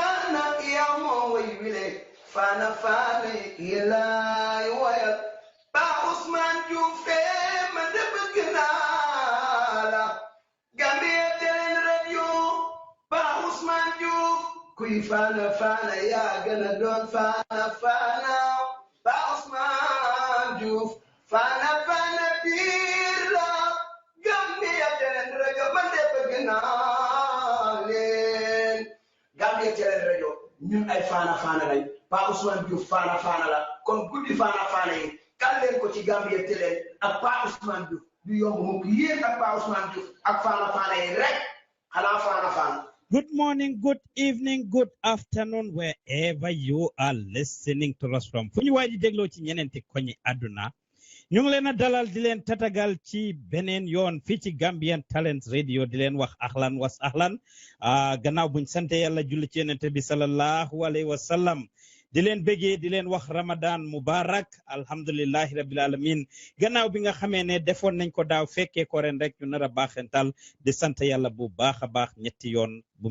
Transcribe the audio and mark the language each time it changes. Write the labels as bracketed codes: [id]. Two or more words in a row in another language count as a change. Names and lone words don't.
[wo] fana ya mo way wile fana yelay wayal ba Ousmane Diouf ma de bëgg naa la Gambia Talents Radio ba Ousmane Diouf kuy fana ya gëna doon fana ba Ousmane Diouf fana biir la Gambia Talents Radio ma de bëgg naa leen Gambia Talents Radio ñun ay fana lañ ba Ousmane Diouf fana la kon guddi fana yi kan leen ko ci Gambia Talents ak ba Ousmane Diouf du yomb mukk yéen ak ba Ousmane Diouf ak fana yi rek xanaa fana. [en] Good morning, good evening, good afternoon, wherever you are listening to us from. [wo] Fu ñu waay di dégloo ci ñeneenti koñi àdduna ñu ngi leen a dalal di leen tatagal ci beneen yoon fii ci Gambian Talents Radio di leen wax [ar] أهلاً وسهلاً [wo] gannaaw buñ sante yàlla julli ci yonent bi [ar] صلى الله عليه وسلم [wo] di leen bëggee di leen wax [ar] رمضان مبارك الحمد لله رب العالمين [wo] gannaaw bi nga xamee ne defoon nañ ko daaw fekkee ko ren rek ñu nar a baaxental di sant yàlla bu baax a baax ñetti yoon bum